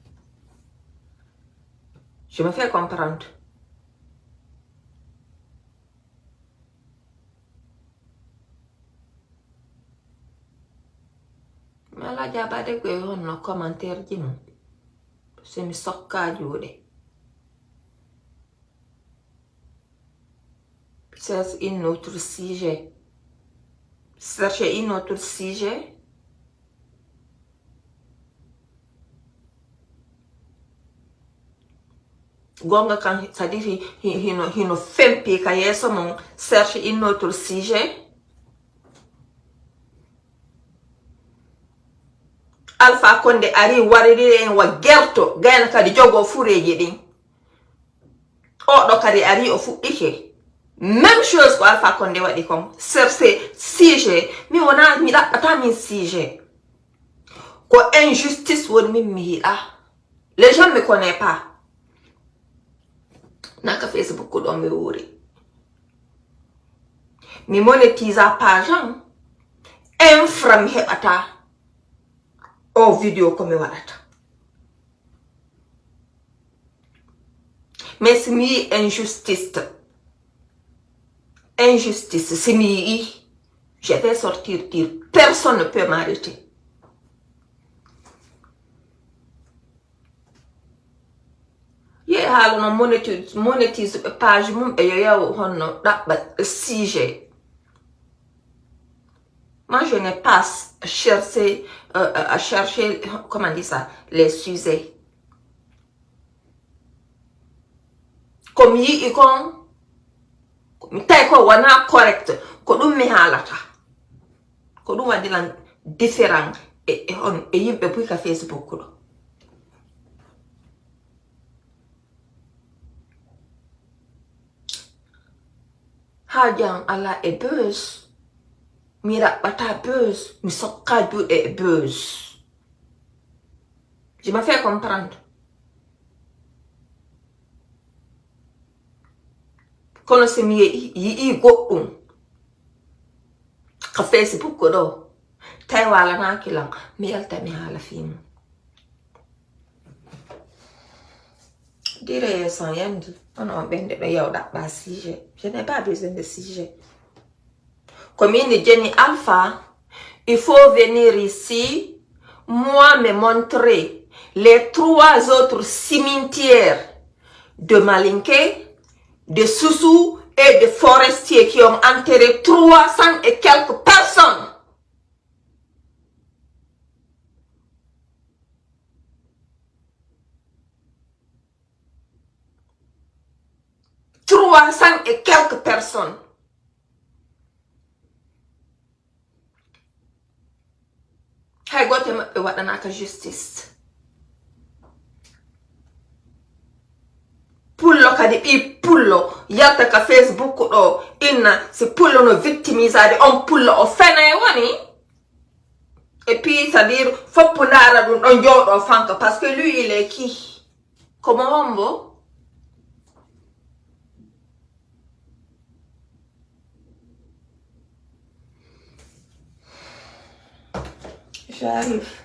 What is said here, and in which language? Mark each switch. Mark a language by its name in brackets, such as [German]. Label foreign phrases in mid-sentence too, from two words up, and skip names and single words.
[French] Je me fais comprendre. Mais là, j'ai pas de commentaire. [Fula] C'est mi sokka juuɗe. [French] C'est un autre sujet. Cherchez un autre sujet. [Fula] Gonga kan, c'est-à-dire, hino fempi ka yeso mon [French] cherche un autre sujet. [Fula] Alpha Condé ari wariri en wa gerto gayna kadi jogo fureji din. O do kadi ari o fuɗɗike. Même chose ko Alpha Condé waɗi kon. [French] Cherche sujet. [Fula] Mi wona mi ɗaɓɓata min sujet. Ko injustice woni min mi yiɗa. [French] Les gens me connaissent pas. [Fula] Naka Facebook ɗo mi wuri. Mi [French] monétisa page [Fula] an. Infra mi heɓata. O video ko mi waɗata. Mais si mi yi injustice, si mi yi, [French] je vais sortir dire personne ne peut m'arrêter. [Fula] Ye halono [French] monétise page [Fula] mum e yoyaw honno ɗaɓɓa sujet. [French] Moi, je n'ai pas cherché, à chercher, comment on dit ça, les sujets. [Fula] Comme yi ikon, tay ko wana correct, ko ɗum mi halata. Ko ɗum wadilan différent e yimɓe puy ka Facebook ɗo. Ha jang ala e buzz. Mi raɓɓata buzz, mi sokka juuɗe e buzz. [French] Je me fais comprendre. [Fula] Kono si mi yi goɗɗum ka Facebook ɗo, tay walanaki lan, mi yalta mi haala fimu. [French] Dire sans [Fula] yandi, on bende ɗo yaw ɗaɓɓa sujet. [French] Je n'ai pas besoin de sujet. Comme il dit Jenny Alpha, il faut venir ici, moi me montrer les 3 autres cimetières de Malinké, de Soussou et de Forestier qui ont enterré 300 et quelques personnes. Et quelques personnes. [Fula] Hay gote maɓɓe waɗanaka justice. Pullo kadi ɓi pullo yalta ka Facebook ɗo inna si pullo no victimisade on pullo o fene woni. [French] Et puis c'est-à-dire [Fula] foppu ndara ɗum ɗon jooɗo fanka [French] parce que lui il est qui? Comment wombo? J'arrive.